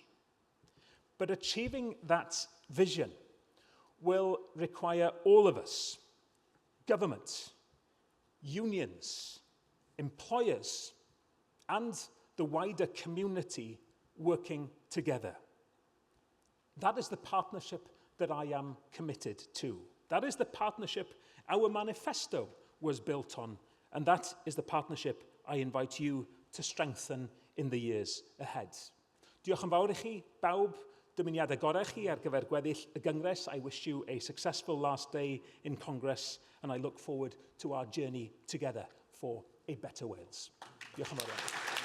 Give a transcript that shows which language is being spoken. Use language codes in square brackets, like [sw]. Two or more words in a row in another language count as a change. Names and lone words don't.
[en] But achieving that vision will require all of us, government, unions, employers, and the wider community working together. That is the partnership that I am committed to. That is the partnership our manifesto was built on, and that is the partnership I invite you to strengthen in the years ahead. [cy] Diolch yn fawr I chi, bawb, dymuniad agorau chi ar gyfer gweddill y Gyngres. [en] I wish you a successful last day in Congress, and I look forward to our journey together for a better Wales. [cy] Diolch yn fawr.